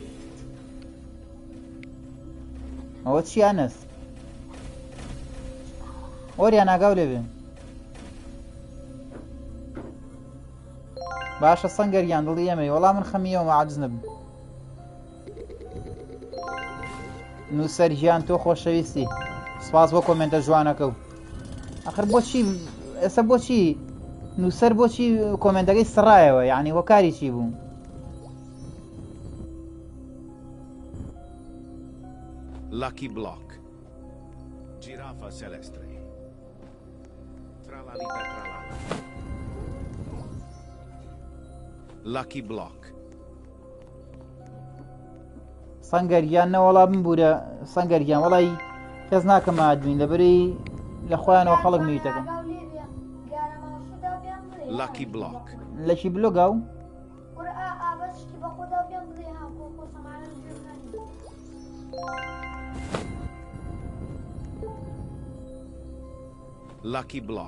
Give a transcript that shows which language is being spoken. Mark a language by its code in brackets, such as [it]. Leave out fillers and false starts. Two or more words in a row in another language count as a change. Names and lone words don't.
[ckb] ئەوە چیانەس ئۆریان ئاگاو لێ بێ باشە سەنگەریان دڵی ئەمەی وەڵام من خەمیەوە عاجز نەبم نووسەر ژیان تۆ خۆشەویستی سپاس بۆ کۆمنتە جوانەکە و ئەخر بۆچی ئێستا بۆچی نووسەر بۆچی کۆمنتەکەی سڕایەوە یعنی وەکاری چی بوو Lucky Block. [it] Giraffa celestre. Tralalita tralala. [ckb] Lucky Block. سەنگەریان نەوەڵا بمبورە سەنگەریان وەڵی کەس ناکەم ئادمین لەبەری لە خۆیانەوە خەڵک میوتەکەم Lucky Block. لەکی بلۆگا و Lucky Block.